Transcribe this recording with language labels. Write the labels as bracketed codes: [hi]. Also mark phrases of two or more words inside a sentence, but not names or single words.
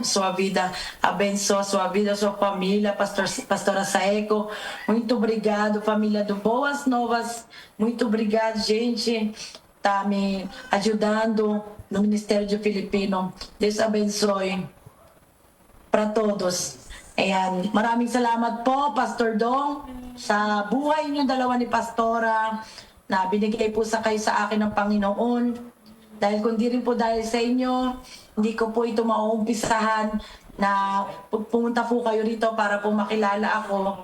[pt] Sua vida abençoa, sua vida, sua família, pastora Saeco. Muito obrigado, família do Boas Novas. Muito obrigado, gente. Tá me ajudando no Ministério de Filipino. Deus abençoe para todos. [tl] Ayan. Maraming salamat po, Pastor Dong, sa buhay niyo dalawa ni Pastora na binigay po sa kayo sa akin ng Panginoon. Dahil kundi rin po dahil sa inyo, hindi ko po ito mauumpisahan na pumunta po kayo rito para po makilala ako.